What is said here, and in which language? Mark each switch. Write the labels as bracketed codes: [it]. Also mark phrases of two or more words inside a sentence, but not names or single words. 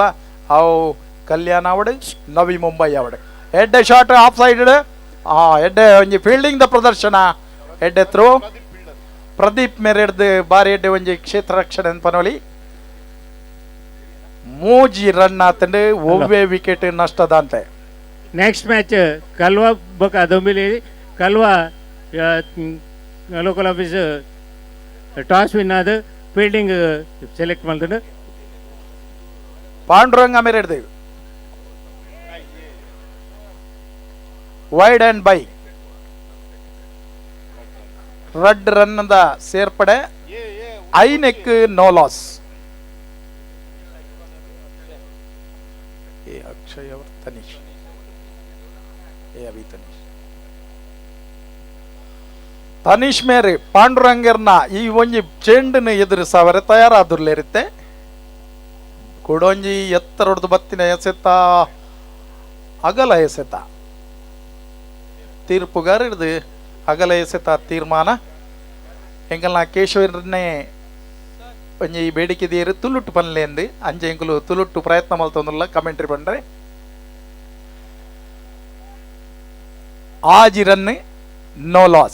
[tcy] ಅವು ಕಲ್ಯಾಣ ಅವಡು ನವಿ ಮುಂಬೈ ಅವಡು ಎಡ್ಡೆ [en] shot off side [tcy] ಎಡ್ಡೆ ಒಂಜಿ ಫೀಲ್ಡಿಂಗ್ ದ ಪ್ರದರ್ಶನ. ಎಡ್ಡೆ ಥ್ರೋ ಪ್ರದೀಪ್ ಮೇರೆಡ್ದು ಬಾರಿ ಎಡ್ಡೆ ಒಂಜಿ ಕ್ಷೇತ್ರ ರಕ್ಷಣೆ ಪನೊಲಿ 3 ರನ್ ಆತಂಡು ಒವ್ವೆ ವಿಕೆಟ್ ನಷ್ಟದ ಅಂತೆ. [en] next match [kn] ಕಲ್ವಾ ಬೊಕ ದೊಂಬಿಲಿ ಕಲ್ವಾ [en] local office toss win [kn] ಆದ [en] fielding select [kn] ಮಾಡ್ಕೊಂಡು [tcy] ಪಾಂಡುರಂಗ ಮೇರೆಡ್ದು [en] wide and bye [tcy] 2 ರನ್ನದ ಸೇರ್ಪಡೆ. ಐನೆಕ್ [en] no loss. [tcy] ಅಕ್ಷಯ್ ಅವರು ತನೀಶ್ ತನೀಶ್ ಮೇರೆ ಪಾಂಡುರಂಗರ್ನ ಈ ಒಂಜಿ ಚೆಂಡನ್ನು ಎದುರಿಸವರೆ ತಯಾರಾದುರ್ಲಿರುತ್ತೆ. ಕೊಡೊಂಜಿ ಎತ್ತರೊಡ್ದು ಬತ್ತಿನ ಎಸೆತ ಅಗಲ ಎಸೆತ ತೀರ್ಪುಗಾರ ಹಿಡ್ದು ಅಗಲ ಎಸೆತ ತೀರ್ಮಾನ ಎಂಕಲ್ನ ಕೇಶವರನ್ನೇ ಒಂಜಿ ಬೇಡಿಕೆ ದೇರು ತುಳುಟ್ಟು ಪನ್ಲೆ ಎಂದು ಅಂಚೆ ಎಂಕುಲು ತುಳುಟ್ಟು ಪ್ರಯತ್ನ ಮಲ್ತೊಂದುಲ್ಲ ಕಮೆಂಟ್ರಿ ಬಂದ್ರೆ 5 ರನ್ [en] no loss.